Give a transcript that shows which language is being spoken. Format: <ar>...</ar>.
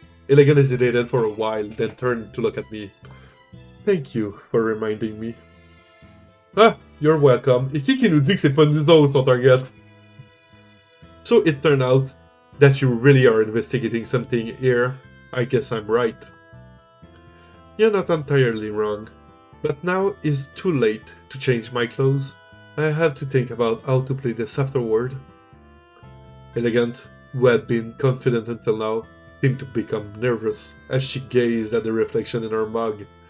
<en>Elegant hesitated for a while, then turned to look at me. Thank you for reminding me. Ah, you're welcome.</en> <fr>Et qui nous dit que c'est pas nous autres son target?</fr> <en>So it turned out that you really are investigating something here. I guess I'm right. You're not entirely wrong. But now it's too late to change my clothes. I have to think about how to play this afterward. Elegant, who had been confident until now, seemed to become nervous as she gazed at the reflection in her mug.</en>